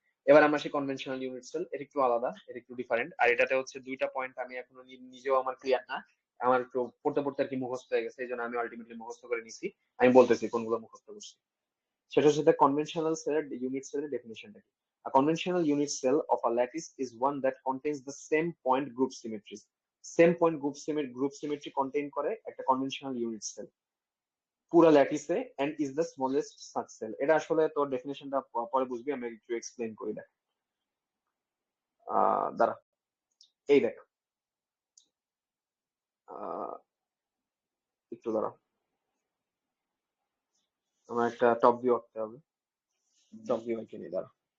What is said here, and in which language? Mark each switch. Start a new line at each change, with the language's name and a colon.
Bangla: এবার আমরা সেই কনভেনশনাল ইউনিট সেল, এটা একটু আলাদা, এটা একটু ডিফারেন্ট, আর এটাতে হচ্ছে দুইটা পয়েন্ট আমি এখনো নিজেও আমার ক্লিয়ার না, আমার একটু পড়তে পড়তে আর কি মুখস্থ হয়ে গেছে, এই জন্য আমি আলটিমেটলি মুখস্থ করে নিছি। আমি বলতেছি কোনগুলো মুখস্থ করছি। সেটা হচ্ছে কনভেনশনাল সেলের ইউনিট সেলের ডেফিনিশনটা কি।
English: A conventional unit cell of a lattice is one that contains the same point group symmetries. Same point group symmetry contain
Bangla: করে একটা
English: conventional unit cell
Bangla: পুরা ল্যাটিসে,
English: and is the smallest such cell.
Bangla: এটা আসলে তোর ডেফিনিশনটা পরে বুঝবি, আমি একটু এক্সপ্লেইন করি দেখ। দাঁড়া, এই দেখ, আহ, একটু দাঁড়া, আমার একটা টপ ভিউ আঁকতে হবে, টপ ভিউ আঁকে নি, দাঁড়া।